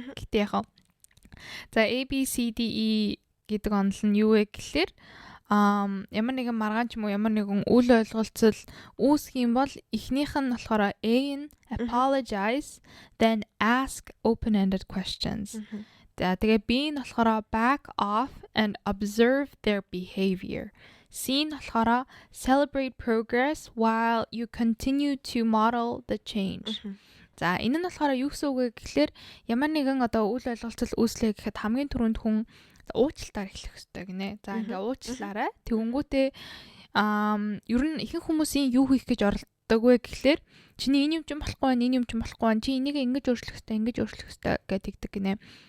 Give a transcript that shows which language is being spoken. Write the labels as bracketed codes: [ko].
[mn] Гэтэ яг за A B C D E гэдэг онол нь юу вэ гэхэлэр ямар нэгэн маргаан ч юм уу ямар нэгэн үл ойлголцол үүсэх юм бол эхнийх нь болохоор A нь [en] apologize then ask open-ended questions. [mn] Тэгээ B нь болохоор [en] back off and observe their behavior. [mn] C нь болохоор [en] celebrate progress while you continue to model the change. [mn] За энэ нь болохоор юу гэсэн үг вэ гэхэлэр ямар нэгэн одоо үл ойлголцол үүслээ гэхэд хамгийн түрүүнд хүн уучлалтаар эхлэх хэрэгтэй гинэ. За ингээ уучлаарай. Тэгэнгүүтээ ер нь ихэнх хүмүүсийн юу хийх гэж оролддог вэ гэхэлэр чиний энэ юм ч болохгүй, энэ юм ч болохгүй, чи энийг ингэж өөрчлөх хэрэгтэй гэдэг гинэ.